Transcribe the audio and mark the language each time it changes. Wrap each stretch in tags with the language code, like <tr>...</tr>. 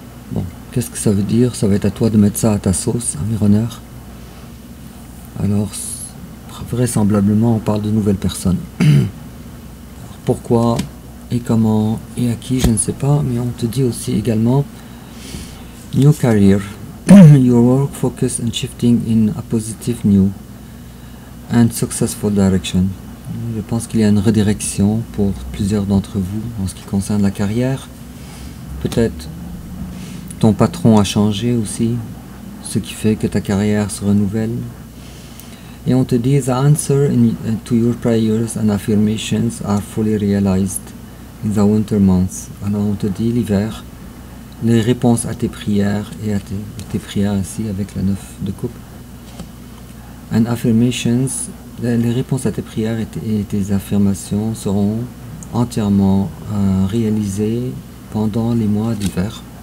<fr>Bon, qu'est-ce que ça veut dire? Ça va être à toi de mettre ça à ta sauce, ami runner. Alors, vraisemblablement, on parle de nouvelles personnes. Pourquoi et comment et à qui, je ne sais pas, mais on te dit aussi également</fr> <en>New career. Your work focus on shifting in a positive new and successful direction.</en> <fr>Je pense qu'il y a une redirection pour plusieurs d'entre vous en ce qui concerne la carrière. Peut-être ton patron a changé aussi, ce qui fait que ta carrière se renouvelle. Et on te dit</fr> <en>the answer to your prayers and affirmations are fully realized in the winter months.</en> <fr>Alors on te dit l'hiver. Les réponses à tes prières et à tes prières ainsi avec la 9 de coupe.</fr> <en>And affirmations,</en> <fr>les réponses à tes prières et tes affirmations seront entièrement réalisées pendant les mois d'hiver.</fr>